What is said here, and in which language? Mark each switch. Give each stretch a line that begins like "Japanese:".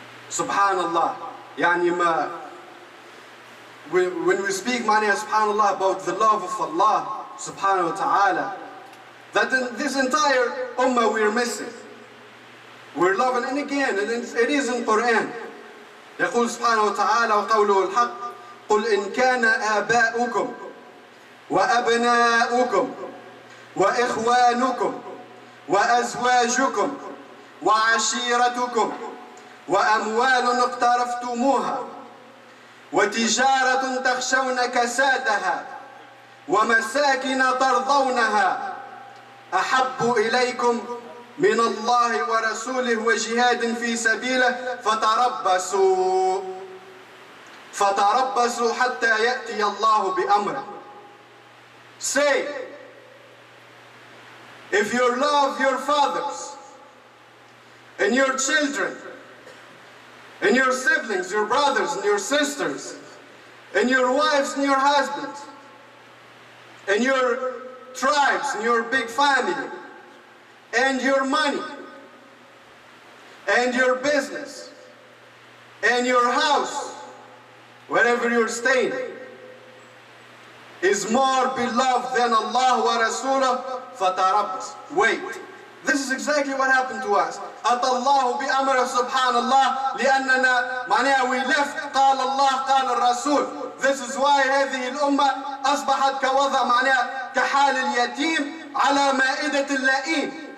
English: Subhanallah. Yani when we speak, subhanallah, about the love of Allah, subhanahu wa ta'ala, that in this entire ummah we're missing. We're loving, and again, it is in Quran.
Arabic: يقول سبحانه وتعالى وقوله الحق قل إن كان آباؤكم وأبناؤكم وإخوانكم وأزواجكم وعشيرتكم وأموال اقترفتموها وتجارة تخشون كسادها ومساكن ترضونها أحب إليكم من الله ورسوله وجهاد في سبيله فتربصوا حتى يأتي الله بأمره.
English: Say, if you love your fathers and your children and your siblings, your brothers and your sisters, and your wives and your husbands, and your tribes and your big family, and your money, and your business, and your house, wherever you're staying, is more beloved than Allah wa Rasulah, fatarabbas. Wait. This is exactly what happened to us.
Arabic: أتى الله بأمره سبحان الله لأننا معناها
English: we left
Arabic: قال الله قال الرسول.
English: This is why
Arabic: هذه الأمة أصبحت كوضع معناها كحال اليتيم على مائدة اللئيم.